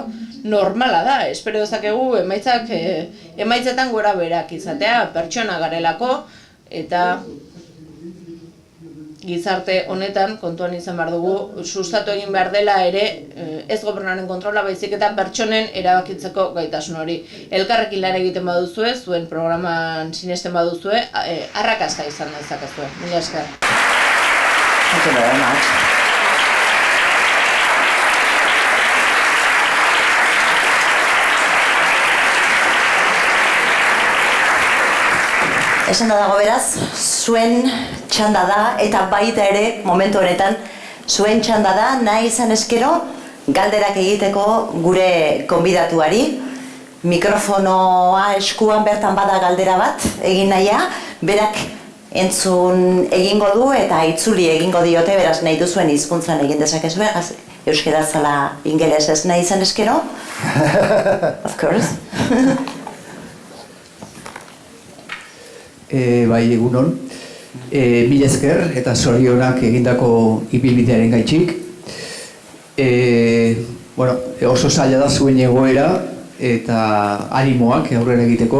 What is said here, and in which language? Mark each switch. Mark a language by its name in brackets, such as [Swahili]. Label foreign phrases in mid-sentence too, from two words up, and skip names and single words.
[Basque] Normala da, espero dezakegu emaitzetan gora berak izatea, pertsona garelako, eta gizarte honetan kontuan izan behar dugu, sustatu egin behar dela ere ez gobernuaren kontrola, baizik eta pertsonen erabakitzeko gaitasun hori. Elkarrekin lan egiten baduzue, zuen programan sinesten baduzue, arrakasta izan dezakezue. Mila esker. [English] Thank you very much. [Basque] Esan da dago beraz, zuen txanda da, eta baita ere, momentu honetan, zuen txanda da, nahi izan eskero, galderak egiteko gure konbidatuari. Mikrofonoa eskuan bertan bada galdera bat, egin nahia, berak entzun egingo du eta itzuli egingo diote, beraz nahi duzuen hizkuntzan egin dezakezu, euskera zala ingelesez nahi izan eskero? [English] Of course. [Basque] Bai, egunon. Mila esker eta zorionak egindako ibilbidearen gaitxik. Oso zaila da zuen egoera eta animoak aurrera egiteko.